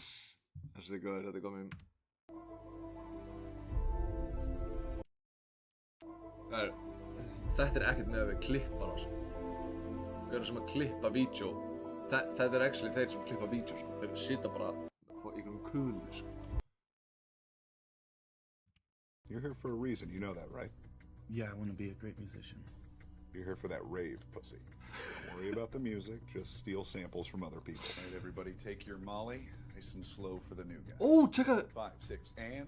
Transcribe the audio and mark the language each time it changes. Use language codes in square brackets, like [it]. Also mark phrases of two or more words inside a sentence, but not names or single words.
[is] Þessi er góður, þetta er komið. Þetta er ekkert með að við klippar á sko. Gauðar sem að klippa vídeo. Þetta er actually þeir sem klippa vídeo sko. Þeir sita bara í einhverjum kuðli sko. [en] You're here for a reason, you know that, right? Yeah, I want to be a great musician. You're here for that rave, pussy. Don't worry about the music, just steal samples from other people. All right, everybody take your Molly. Nice and slow for the new guy. Tjekka! 5, 6, and...